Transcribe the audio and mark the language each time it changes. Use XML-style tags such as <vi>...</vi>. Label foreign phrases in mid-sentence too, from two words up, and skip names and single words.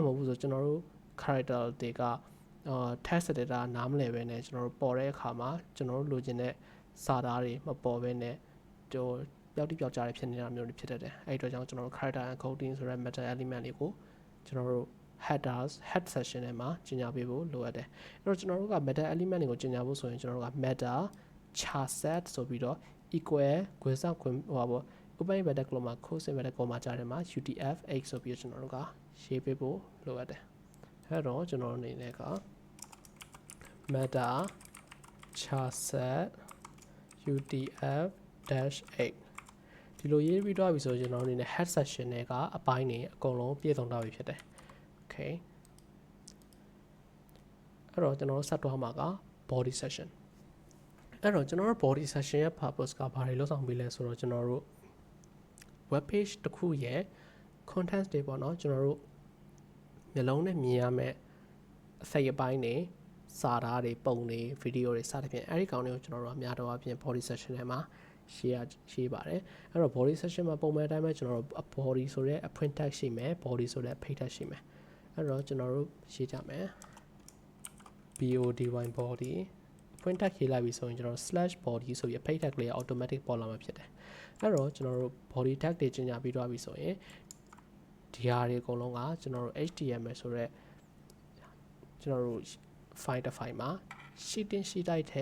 <my>ဟုတ်ဘူးဆိုကျွန်တော်တို့ character တွေက</my> <en>text editor</en> <my>နားမလည်ပဲနဲ့ကျွန်တော်တို့ပေါ်တဲ့အခါမှာကျွန်တော်တို့လိုချင်တဲ့စာသားတွေမ ပေါ်ပဲနဲ့ပျောက်တိပျောက်ကြားတွေဖြစ်နေတာမျိုးတွေဖြစ်တတ်တယ်အဲ့ဒီအတွက်ကြောင့်ကျွန်တော်တို့</my> <en>character encoding</en> <my>ဆိုတဲ့</my> <en>meta element</en> <my>လေးကိုကျွန်တော်တို့</my> <en>headers head section</en> <my>ထဲမှာကြီးညာပေးဖို့လိုအပ်တယ်အဲ့တော့ကျွန်တော်တို့က</my> <en>meta element</en> <my>တွေကိုကြီးညာဖို့ဆိုရင်ကျွန်တော်တို့က</my> <en>meta char set</en> <my>ဆိုပြီးတော့ equal ခွဲဆောင်ခွဲဟိုပါ</my> <en>open inverted comma close inverted comma</en> <my>ကြားထဲမှာ utf-8 ဆိုပြီးကျွန်တော်တို့ကရေးပေးဖို့လိုအပ်တယ်အဲ့တော့ကျွန်တော်တို့အနေနဲ့က</my> <en>meta char set</en> <my>utf-8 ဒီလိုရေးပြီးတော့ပြီဆိုကျွန်တော်တို့အနေနဲ့</my> <en>head section</en> <my>တွေကအပိုင်းတွေအကုန်လုံးပြည့်စုံတော့ပြီဖြစ်တယ် okay အဲ့တော့ကျွန်တော်တို့ဆက်သွားမှာက</my> <en>body section</en> <my>အဲ့တော့ကျွန်တော်တို့</my> <en>body section</en> <my>ရဲ့ purpose ကဘာတွေလုပ်ဆောင်ပေးလဲဆိုတော့ကျွန်တော်တို့</my> <en>web page</en> <my>တစ်ခုရဲ့ content တွေပေါ့နော်ကျွန်တော်တို့မျက်လုံးနဲ့မြင်ရမယ့်အစိတ်အပိုင်းတွေစာသားတွေပုံတွေ ဗီဒီယိုတွေစသဖြင့်အဲ့ဒီကောင်တွေကိုကျွန်တော်တို့အများတော့အပြင်</my> <en>body section</en> <my>ထဲမှာshare ပါတယ်အဲ့တော့</my> <en>body section</en> <my>မှာပုံမှန်အတိုင်းပဲကျွန်တော်တို့ body ဆိုတဲ့အဖွင့် tag ရှိမယ် body ဆိုတဲ့အဖိတ် tag ရှိမယ်အဲ့တော့ကျွန်တော်တို့ရေးကြမယ် body အဖွင့် tag ရေးလိုက်ပြီဆိုရင်ကျွန်တော် /body ဆိုပြီးအဖိတ် tag လေး automatic ပေါ်လာမှာဖြစ်တယ်အဲ့တော့ကျွန်တော်တို့</my> <en>body tag</en> <my>တွေကျင်ညာပြီးတော့ပြီဆိုရင်ဒီဟာတွေအကုန်လုံးကကျွန်တော်တို့ HTML ဆိုတဲ့ကျွန်တော်တို့ file တစ် file မှာ sheeting ရှိတိုက်တဲ့</my>